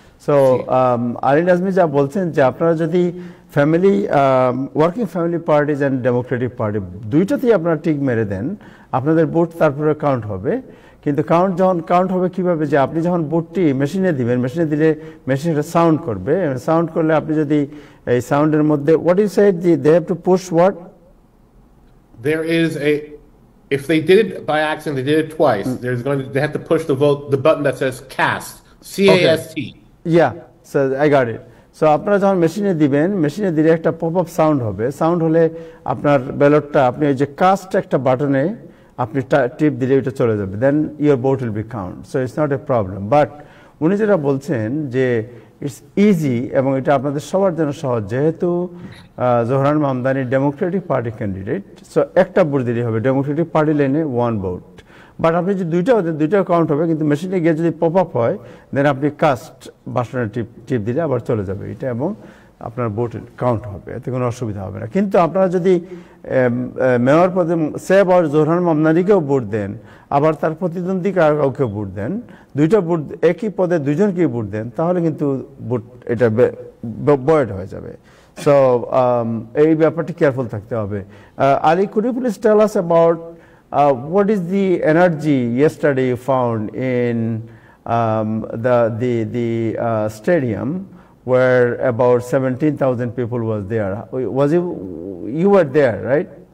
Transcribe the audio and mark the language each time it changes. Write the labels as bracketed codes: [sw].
[bn] So Arin Azmi যা বলছেন যে আপনারা যদি family working family parties and Democratic party দুইটাতেই আপনারা টিক মেরে দেন, আপনাদের ভোট তারপরে কাউন্ট হবে। কিন্তু কাউন্ট হবে কিভাবে, যে আপনি যখন ভোটটি মেশিনে দিবেন, মেশিনে দিলে মেশিন এটা সাউন্ড করবে, সাউন্ড করলে আপনি যদি এই সাউন্ডের মধ্যে [en] What you said they have to push what, there is a, if they did it by accident, they did it twice, they have to push the button that says cast, C-A-S-T. Yeah, so I got it. [bn] So আপনারা যখন মেশিনে দিবেন, মেশিনে দিলে একটা pop up sound হবে, sound হলে আপনার ব্যালটটা আপনি ওই যে কাস্ট একটা বাটনে আপনি টিপ দিলে এটা চলে যাবে, [en] Then your vote will be count, so it's not a problem. [bn] But উনি যেটা বলছেন যে [en] it's easy [bn] এবং এটা আপনাদের সবার জন্য সহজ, যেহেতু Zohran Mamdani Democratic party candidate, so একটা ভোট দিলেই হবে, ডেমোক্রেটিক পার্টি লাইনে ওয়ান ভোট। বাট আপনি যদি দুইটাও কাউন্ট হবে, কিন্তু মেশিনে গিয়ে যদি পপ আপ হয় দেন আপনি কাস্ট বাটনে টিপ দিলে আবার চলে যাবে এটা, এবং আপনার ভোট কাউন্ট হবে, এতে কোনো অসুবিধা হবে না। কিন্তু আপনারা যদি মেয়র পদে সেব আর জোহরান মামদানিকেও ভোট দেন, আবার তার প্রতিদ্বন্দ্বী কাউকে ভোট দেন, দুইটা ভোট একই পদে দুইজনকেই ভোট দেন, তাহলে কিন্তু ভোট এটা বয়েড হয়ে যাবে। সো এই ব্যাপারটি কেয়ারফুল থাকতে হবে। [en] Ali, could you please tell us about what is the energy yesterday you found in the stadium where about 17,000 people was there? You were there, right?